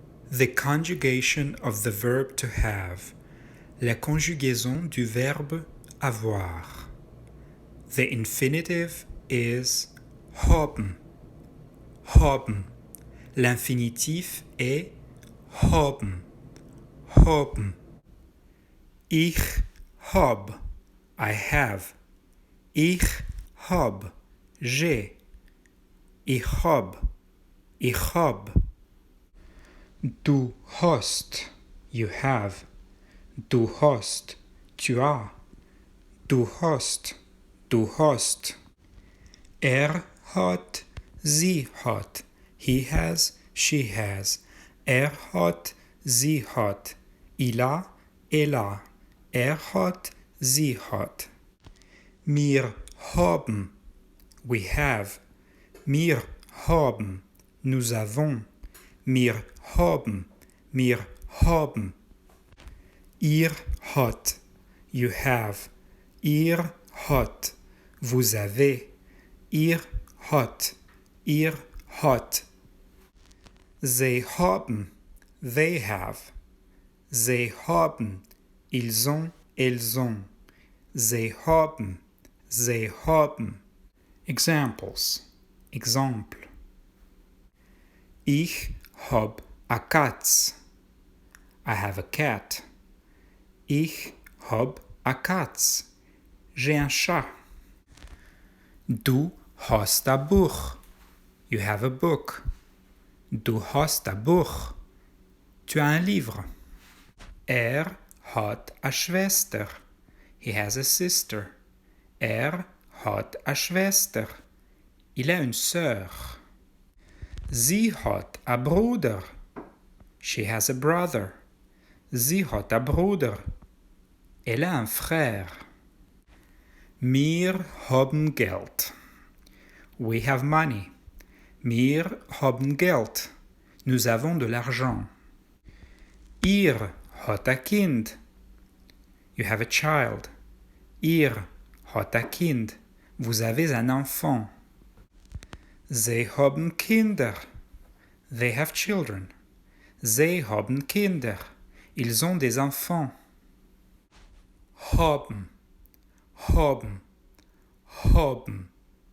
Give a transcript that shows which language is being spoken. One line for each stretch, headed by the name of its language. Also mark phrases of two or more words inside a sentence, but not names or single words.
English: The conjugation of the verb to have.
French: La conjugaison du verbe avoir.
English: The infinitive is haben.
German: Haben.
French: L'infinitif est haben.
German: Haben. Ich hab.
English: I have.
German: Ich hab.
French: J'ai.
German: Ich hab. Ich hab. Du hast.
English: You have.
German: Du hast.
French: Tu as.
German: Du hast. Du hast. Er hat. Sie hat.
English: He has. She has.
German: Er hat. Sie hat.
French: Il a. Elle a.
German: Er hat. Sie hat. Wir haben.
English: We have.
German: Wir haben.
French: Nous avons.
German: Wir haben. Wir haben. Ihr hat.
English: You have.
German: Ihr hat.
French: Vous avez.
German: Ihr hat. Ihr hat. Sie haben.
English: They have.
German: Sie haben.
French: Ils ont. Elles ont.
German: Sie haben. Sie haben. Examples. Exemple. Ich hab a Katz.
English: I have a cat.
German: Ich hab a Katz.
French: J'ai un chat.
German: Du hast a Buch.
English: You have a book.
German: Du hast a Buch.
French: Tu as un livre.
German: Er hat a Schwester.
English: He has a sister.
German: Er hat a Schwester.
French: Il a une sœur.
German: Sie hat a Bruder.
English: She has a brother.
German: Sie hat a Bruder.
French: Elle a un frère.
German: Wir haben Geld.
English: We have money.
German: Wir haben Geld.
French: Nous avons de l'argent.
German: Ihr hat a Kind.
English: You have a child.
German: Ihr hat a Kind.
French: Vous avez un enfant.
German: Sie haben Kinder.
English: They have children.
German: Sie haben Kinder.
French: Ils ont des enfants.
German: Haben. Haben. Haben.